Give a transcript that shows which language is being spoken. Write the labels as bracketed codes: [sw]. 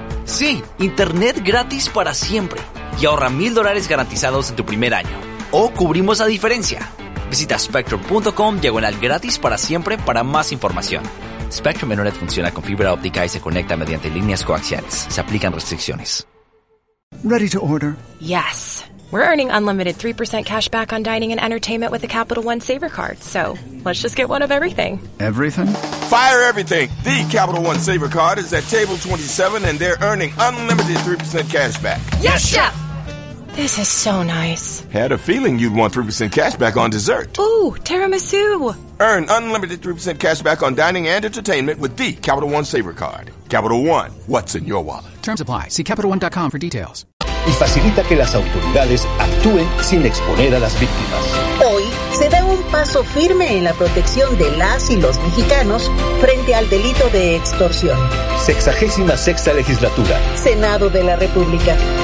[es] Sí, internet gratis para siempre. Y ahorra $1,000 garantizados en tu primer año. O cubrimos la diferencia. Visita spectrum.com/gratis para siempre para más información. Spectrum Internet funciona con fibra óptica y se conecta mediante líneas coaxiales. Se aplican restricciones. [en] Ready to order? Yes. We're earning unlimited 3% cash back on dining and entertainment with the Capital One Saver Card. So, let's just get one of everything. Everything? Fire everything! The Capital One Saver Card is at table 27 and they're earning unlimited 3% cash back. Yes, Chef! This is so nice. Had a feeling you'd want 3% cash back on dessert. Ooh, tiramisu! Earn unlimited 3% cash back on dining and entertainment with the Capital One Saver Card. Capital One, what's in your wallet? Terms apply. See CapitalOne.com for details. [es] Y facilita que las autoridades actúen sin exponer a las víctimas. Hoy se da un paso firme en la protección de las y los mexicanos frente al delito de extorsión. 66ª Legislatura. Senado de la República.